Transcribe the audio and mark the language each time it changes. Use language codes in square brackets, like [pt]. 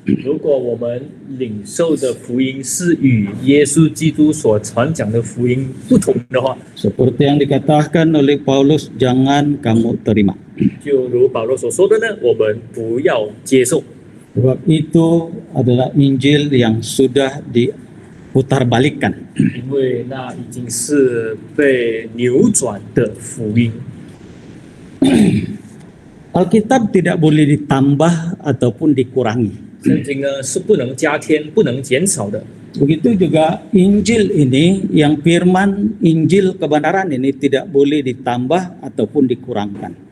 [zh] 如果我们领受的福音是与耶稣基督所传讲的福音不同的话， [id] seperti yang dikatakan oleh Paulus, jangan kamu terima. [zh] 就如保罗所说的呢，我们不要接受， [id] Sebab itu adalah Injil yang sudah diputarbalikkan. [zh] 因为那已经是被扭转的福音。 [id] Alkitab tidak boleh ditambah ataupun dikurangi. [zh] 圣经呢是不能加添、不能减少的。 [id] Begitu juga Injil ini, yang firman Injil kebenaran ini tidak boleh ditambah ataupun dikurangkan.